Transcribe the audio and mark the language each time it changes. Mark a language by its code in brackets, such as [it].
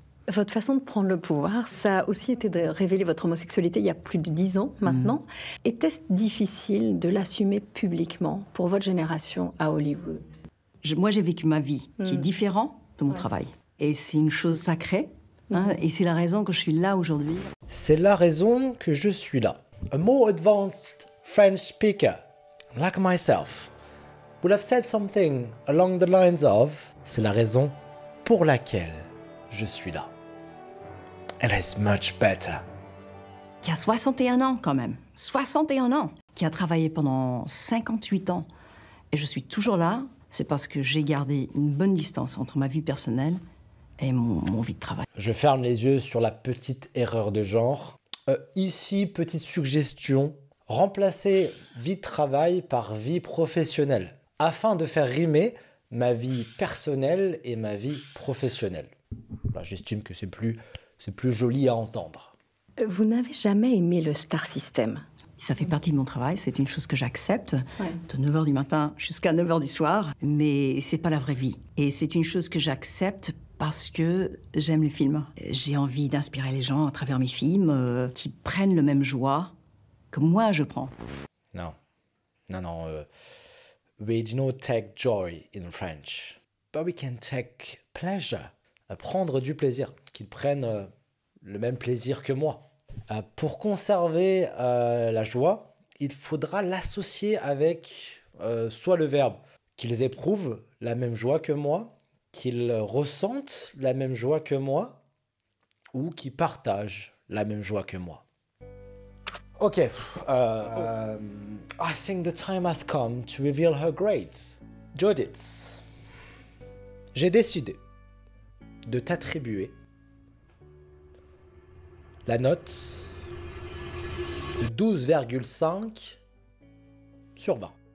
[fr] Votre façon de prendre le pouvoir, ça a aussi été de révéler votre homosexualité il y a plus de 10 ans maintenant. Était-ce difficile de l'assumer publiquement pour votre génération à Hollywood? Moi, j'ai vécu ma vie qui est différente de mon travail. Et c'est une chose sacrée. Et c'est la raison que je suis là aujourd'hui. C'est la raison que je suis là. [en] A more advanced French speaker, like myself, would have said something along the lines of « [fr] C'est la raison pour laquelle je suis là. [en] » And it's much better. [fr] Qui a 61 ans quand même. 61 ans. Qui a travaillé pendant 58 ans. Et je suis toujours là. C'est parce que j'ai gardé une bonne distance entre ma vie personnelle et mon vie de travail. Je ferme les yeux sur la petite erreur de genre. Ici, petite suggestion. Remplacer vie de travail par vie professionnelle. afin de faire rimer ma vie personnelle et ma vie professionnelle. Là, j'estime que c'est plus joli à entendre. Vous n'avez jamais aimé le Star System? Ça fait partie de mon travail, c'est une chose que j'accepte, de 9h du matin jusqu'à 9h du soir, mais c'est pas la vraie vie. Et c'est une chose que j'accepte parce que j'aime les films. J'ai envie d'inspirer les gens à travers mes films, qui prennent le même joie que moi je prends. Non. [en] We do not take joy in French, but we can take pleasure. [fr] Prendre du plaisir, qu'ils prennent le même plaisir que moi. Pour conserver la joie, il faudra l'associer avec soit le verbe qu'ils éprouvent la même joie que moi, qu'ils ressentent la même joie que moi, ou qu'ils partagent la même joie que moi. Ok. [en] I think the time has come to reveal her grades. [fr] Judith, j'ai décidé de t'attribuer la note de 12,5 sur 20.